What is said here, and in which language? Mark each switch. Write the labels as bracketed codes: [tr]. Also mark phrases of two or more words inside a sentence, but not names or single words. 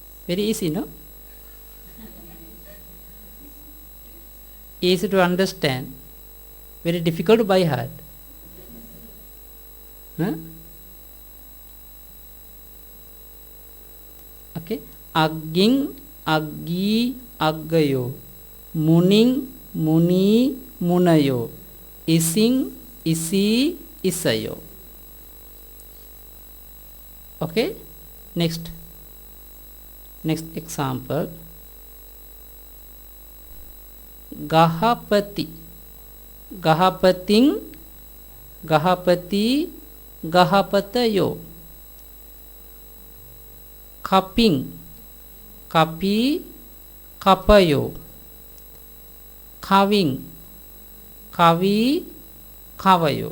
[en] Very easy, no? Easy to understand, very difficult by heart. Huh? Okay. [pi] Agging, aggi, aggayo. Muning, muni, munayo. Ising, isi, isayo. [en] Okay. Next example. [pi] Gahapati, gahapating, gahapati, gahapatayo. Kaping, kapi, kapayo. Kaving, kavi, kavayo.